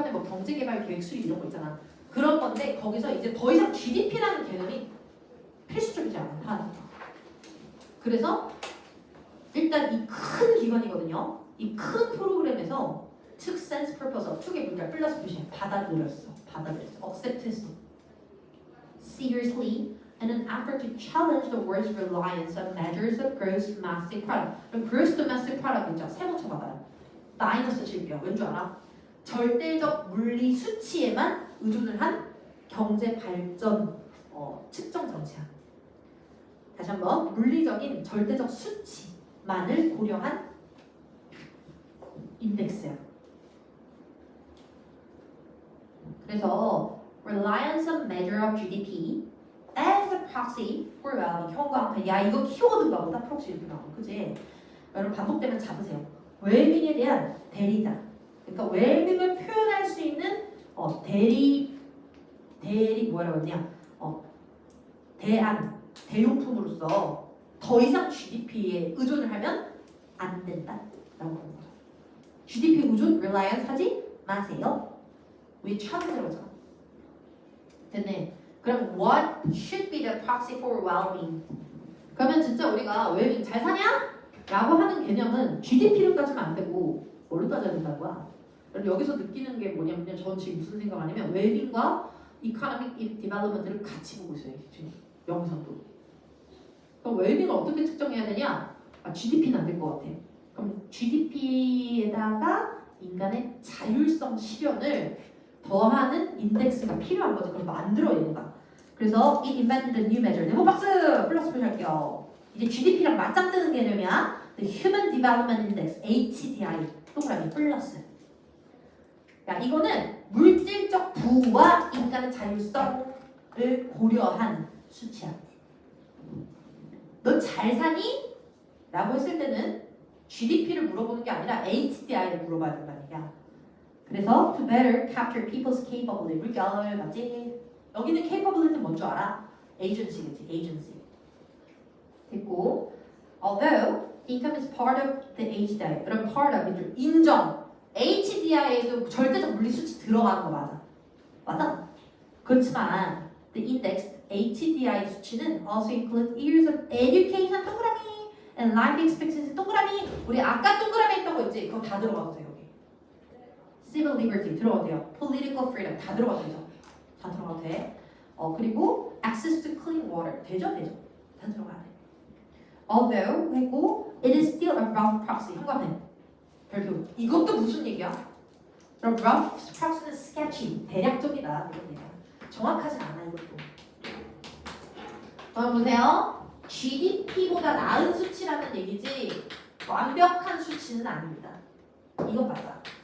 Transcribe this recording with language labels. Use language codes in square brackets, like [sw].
[ko] 북한의 뭐 경제개발 계획 수립 이런 거 있잖아. 그런 건데 거기서 이제 더 이상 GDP라는 개념이 필수적이지 않다. 그래서 일단 이 큰 기관이거든요. 이 큰 프로그램에서 [en] took sense purpose of took [ko] 의 문장 플러스 표시 받아들였어. accept했어. [en] seriously and an effort to challenge the world's reliance on measures of gross domestic product. [ko] 그럼 gross domestic product 있죠? 세모 쳐봐봐요. 마이너스 7개요. 왠 줄 알아? 절대적 물리 수치에만 의존을 한 경제 발전 측정 장치야. 다시 한번 물리적인 절대적 수치만을 고려한 인덱스야. 그래서 [en] reliance on measure of GDP as a proxy for well-being. [ko] 형광펜. 야 이거 키워드인가 보다. 프록시 이렇게 나오고 그지? 여러분 반복되면 잡으세요. 웰빙에 대한 대리자. 그러니까 웰빙을 표현할 수 있는 대리 뭐라고 했냐? 대용품으로서 더 이상 GDP에 의존을 하면 안 된다라고 하는 거죠. GDP 의존 reliance 하지 마세요. 우리 처음 들어보자. 됐네. 그럼 [en] what should be the proxy for well-being? [ko] 그러면 진짜 우리가 웰빙 잘 사냐? 라고 하는 개념은 GDP를 따지면 안 되고 뭘로 따져야 된다는 거야? 여기서 느끼는 게 뭐냐면 전 지금 무슨 생각 하냐면 웰빙과 이코노믹 디벨롭먼트를 같이 보고 있어요. 지금 영상도. 그럼 웰빙을 어떻게 측정해야 되냐? GDP는 안 될 것 같아. 그럼 GDP에다가 인간의 자율성 실현을 더하는 인덱스가 필요한 거죠. 그럼 만들어야 된다. 그래서 [en] it invented a new measure. [ko] 네모 박스 플러스 표시할게요. 이제 GDP랑 맞짱뜨는 개념이야. [en] The Human Development Index (HDI) [ko] 동그라미 플러스. 야 이거는 물질적 부와 인간의 자율성을 고려한 수치야. 너 잘 사니? 라고 했을 때는 GDP를 물어보는 게 아니라 HDI를 물어봐야 된다는 얘기야. 그래서 [en] to better capture people's capability. [ko] 물결 맞지? 여기는 capability는 뭔 줄 알아? [en] agency겠지. agency. [ko] 됐고 [en] although income is part of the HDI. [ko] 그럼 part of 인정. HDI에도 절대적 물리 수치 들어가는 거 맞아. 맞아? 그렇지만 [en] the index HDI [ko] 수치는 [en] also include years of education [ko] 동그라미 [en] and life expectancy 동그라미. [ko] 우리 아까 동그라미 했던 거 있지? 그거 다 들어가도 돼요. 여기. [en] civil liberty [ko] 들어가도 돼요. [en] political freedom [ko] 다 들어가도 되죠. 다 들어가도 돼. 그리고 [en] access to clean water [ko] 되죠? 다 들어가야 돼. [en] Although [ko] 했고 [en] it is still a rough proxy. [ko] 현관은 별표. 이것도 무슨 얘기야? 그럼 rough proxy는 sketchy 대략적이다 이런 얘기야. 정확하진 않아 이것도. 보세요. GDP보다 나은 수치라는 얘기지 완벽한 수치는 아닙니다. 이건 맞아.